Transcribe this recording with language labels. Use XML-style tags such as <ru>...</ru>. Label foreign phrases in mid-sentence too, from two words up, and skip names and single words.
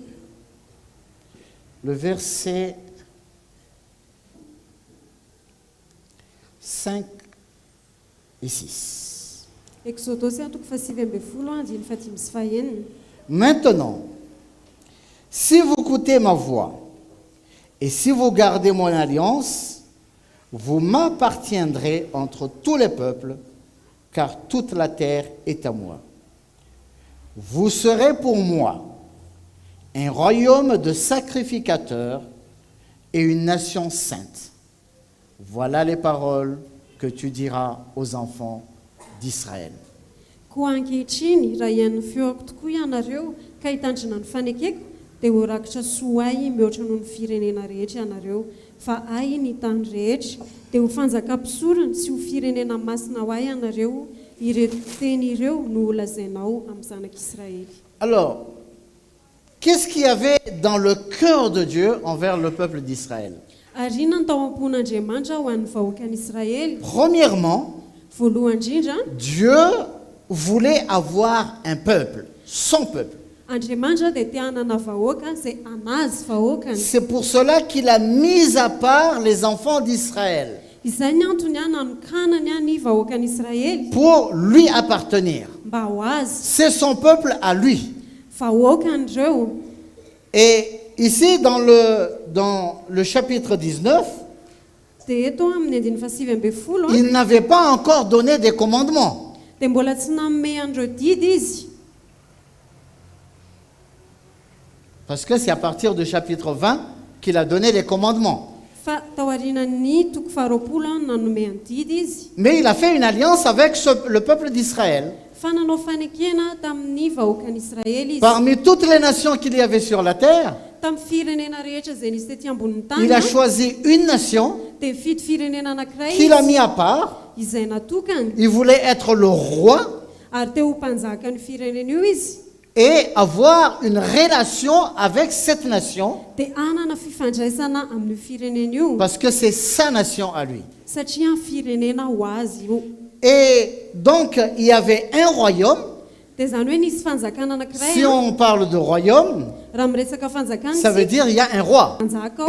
<fr>le verset 5 et 6.</fr> <mg>Exodosy a toko 7:20 andiny 5 sy 6.</mg> <fr>Maintenant, si vous écoutez ma voix et si vous gardez mon alliance, vous m'appartiendrez entre tous les peuples, car toute la terre est à moi. Vous serez pour moi un royaume de sacrificateurs et une nation sainte. Voilà les paroles que tu diras aux enfants d'Israël.</fr> <mg>Koa ankehitriny raha ian'ny feoko tokoa ianareo ka hitandrina ny fanekeko dia ho rakitra soa ahy mihoatra noho ny firenena rehetra ianareo, fa ahy ny tany rehetra dia ho fanjakam-pisorona sy ho firenena masina ho ahy ianareo. Ireto teny ireo no lazainao amin'ny zanak'Israely.</mg> <fr>Alors, qu'est-ce qu'il y avait dans le cœur de Dieu envers le peuple d'Israël?</fr> <mg>Ary inona ny tao am-pon'Andriamanitra ho an'ny vahoakan'Israely?</mg> <fr>Premièrement,</fr> <mg>Voalohany indrindra,</mg> <fr>Dieu voulait avoir un peuple, son peuple.</fr> <mg>Andriamanitra dia te hanana vahoaka izay anazy vahoakany.</mg> <fr>C'est pour cela qu'il a mis à part les enfants d'Israël</fr> <mg>Izay ny antony a nanokanany a ny vahoakan'Israely</mg> <fr>pour lui appartenir.</fr> <mg>mba ho azy.</mg> <fr>C'est son peuple à lui.</fr> <mg>Vahoakany ireo.</mg> <fr>Et ici, dans le chapitre 19,</fr> <mg>Dia eto amin'ny andiny 7:20</mg> <fr>il n'avait pas encore donné des commandements.</fr> <mg>dia mbola tsy nanome an'ireo didy izy,</mg> <fr>Parce que c'est à partir du chapitre 20 qu'il a donné les commandements.</fr> <mg>fa tao aorianan'ny toko 20 nanome any didy izy.</mg> <fr>Mais il a fait une alliance avec le peuple d'Israël.</fr> <mg>Fa nanao fanekena tamin'ny vahoakan'Israely izy.</mg> <fr>Parmi toutes les nations qu'il y avait sur la terre,</fr> <mg>Tamin'ny firenena rehetra izay nisy tetỳ ambonin'ny tany</mg> <fr>il a choisi une nation</fr> <mg>dia fidy firenena anankiray</mg> <fr>qu'il a</fr> <mg>izy</mg> <fr>mis à part.</fr> <mg>izay natokany,</mg> <fr>Il voulait être le roi</fr> <mg>ary teo ho mpanjaka ny firenena io izy,</mg> <fr>et avoir une relation avec cette nation</fr> <mg>dia anana fifandraisana amin'ny firenena io,</mg> <fr>parce que c'est sa nation à lui.</fr> <mg>satria ny firenena ho azy io.</mg> <fr>Et donc, il y avait un royaume.</fr> <mg>Dia zany hoe nisy fanjakana anankiray</mg> <fr>Si on parle de royaume,</fr> <mg>raha miresaka fanjakana</mg> <fr>ça veut dire il y a un roi.</fr> <mg>fanjaka</mg>